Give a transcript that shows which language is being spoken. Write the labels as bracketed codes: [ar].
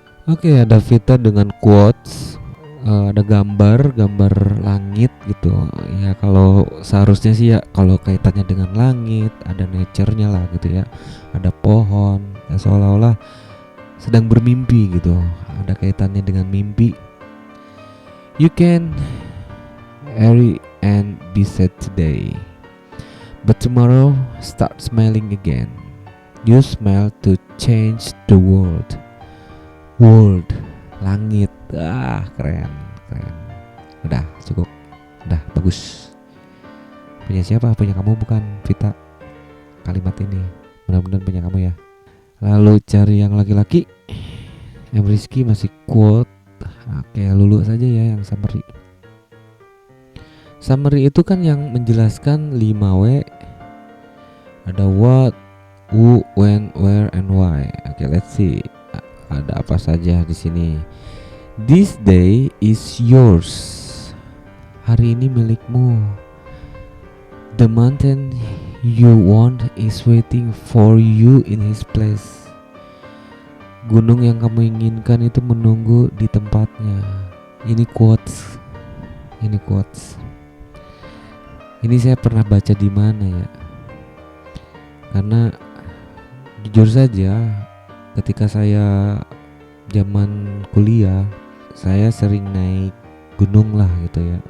[id] Oke, ada Vita dengan quotes, ada gambar langit gitu ya. Kalau seharusnya sih ya, kalau kaitannya dengan langit ada nature-nya lah gitu ya, ada pohon ya, seolah-olah sedang bermimpi gitu, ada kaitannya dengan mimpi. [en] You can hurry and be sad today, but tomorrow start smiling again. You smile to change the world. [id] World, langit, keren. Udah cukup, udah bagus. Punya siapa? Punya kamu bukan, Vita? Kalimat ini mudah-mudahan punya kamu ya. Lalu cari yang laki-laki. Yang Rizky masih quote. Oke, lulu saja ya yang summary. Summary itu kan yang menjelaskan 5W. Ada [en] what, who, when, where, and why. Oke, let's see. [id] Ada apa saja di sini. [en] This day is yours. [id] Hari ini milikmu. [en] The mountain you want is waiting for you in his place. [id] Gunung yang kamu inginkan itu menunggu di tempatnya. Ini quotes. Ini saya pernah baca di mana ya? Karena jujur saja, ketika saya zaman kuliah, saya sering naik gunung lah gitu ya.